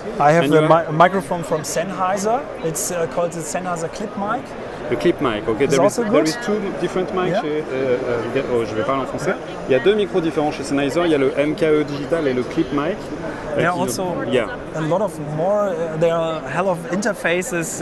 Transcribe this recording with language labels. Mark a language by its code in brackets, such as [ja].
[en] I have a microphone from Sennheiser, it's called the Sennheiser Clip Mic. [fr] Le clip mic, ok. [en] There is two different mics. Yeah. [fr] Je vais parler en français. Il y a deux micros différents chez Sennheiser. Il y a le MKE digital et le clip mic. [en] There are also a lot of more. There are a hell of interfaces.